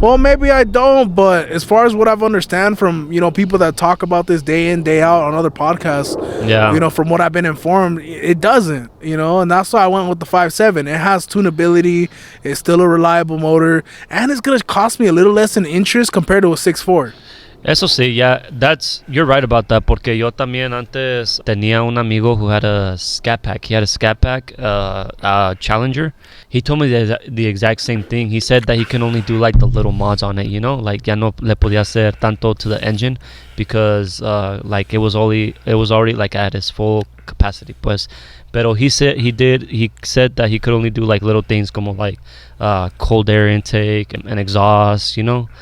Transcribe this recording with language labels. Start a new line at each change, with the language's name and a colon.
English: Well, maybe I don't, but as far as what I've understand from people that talk about this day in day out on other podcasts, from what I've been informed, it doesn't. And that's why I went with the 5.7. It has tunability. It's still a reliable motor, and it's gonna cost me a little less in interest compared to a 6.4.
Spanish: Eso sí,
English: yeah, you're right about that.
Spanish: Porque yo también antes tenía un amigo
English: who had a scat pack. He had a scat pack, Challenger. He told me the exact same thing. He said that he can only do like the little mods on it, you know, like
Spanish: ya no le podía hacer tanto
English: to the engine because like it was already like at its full capacity, pues. Pero he said that he could only do like little things como like cold air intake and exhaust, you know.